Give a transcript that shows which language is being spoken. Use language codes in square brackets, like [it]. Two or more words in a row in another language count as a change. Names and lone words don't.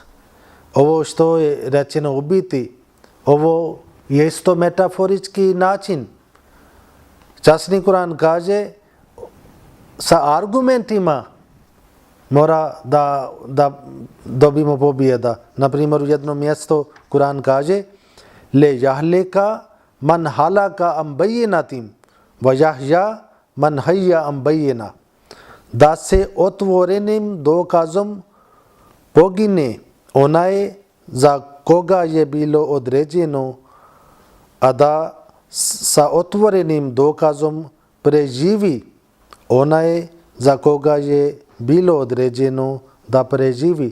[bs] Ovo što je rečeno ubiti, ovo je isto metaforički način. Časni Kur'an kaže sa argumentima mora da dobimo pobjeda. Na primjer, u jednom mjestu Kur'an kaže [ar] ليهلك من هلك عن بينة ويحيى من حي عن بينة. [bs] Da se otvorenim dokazom pogine onaj za koga je bilo određeno, a da sa otvorenim dokazom preživi onaj za koga je bilo određeno da preživi.